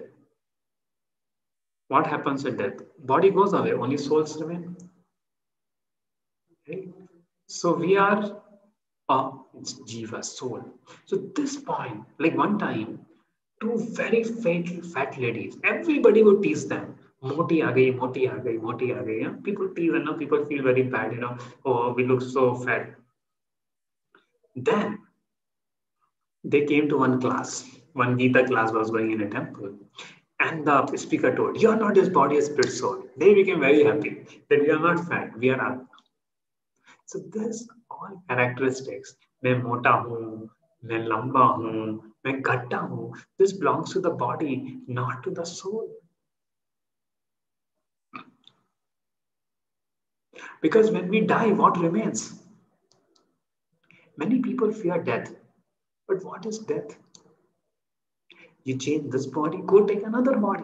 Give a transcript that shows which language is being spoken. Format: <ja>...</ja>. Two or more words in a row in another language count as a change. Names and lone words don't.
<en>What happens at death? Body goes away, only souls remain. Okay? So we are it's jiva, soul. So this point, like one time, two very fat ladies, everybody would tease them.</en> <hi>मोटी आ गई, मोटी आ गई, मोटी आ गई.</hi> <en>Yeah? People tease and people feel very bad, oh, we look so fat. Then they came to one class. One Gita class was going in a temple. And the speaker told, you are not this body, a spirit soul. They became very happy that we are not fat, we are Atma. So this all characteristics,</en> <hi>मैं मोटा हूँ, मैं लंबा हूँ, मैं गट्टा हूँ,</hi> <en>this belongs to the body, not to the soul. Because when we die, what remains? Many people fear death. But what is death? You change this body, go take another body.</en>